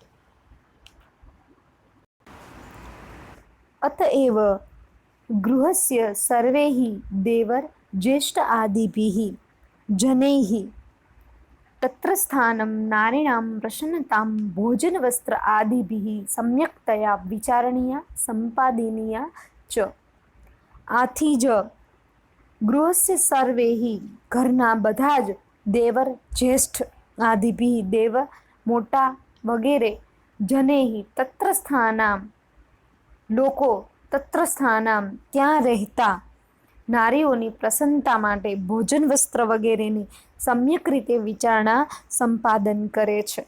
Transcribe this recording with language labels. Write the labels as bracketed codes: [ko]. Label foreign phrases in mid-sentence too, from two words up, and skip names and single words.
[sa] अतएव गृहस्य सर्वैः देवर ज्येष्ठ आदिभिः जनैः तत्र स्थानं नारीणां प्रसन्नतां भोजनवस्त्र आदिभिः सम्यक्तया विचारणीया संपादनीया च. [gu] આથી જ [sa] ગૃહસ્ય સર્વૈઃ, [gu] ઘરના બધા જ [sa] દેવર જ્યેષ્ઠ આદિભિઃ, [gu] દેવ મોટા વગેરે [sa] જનૈઃ તત્ર સ્થાનામ, [gu] લોકો [sa] તત્ર સ્થાનામ [gu] ત્યાં રહેતા નારીઓની પ્રસન્નતા માટે ભોજન વસ્ત્ર વગેરેની સમ્યક રીતે વિચારણા સંપાદન કરે છે.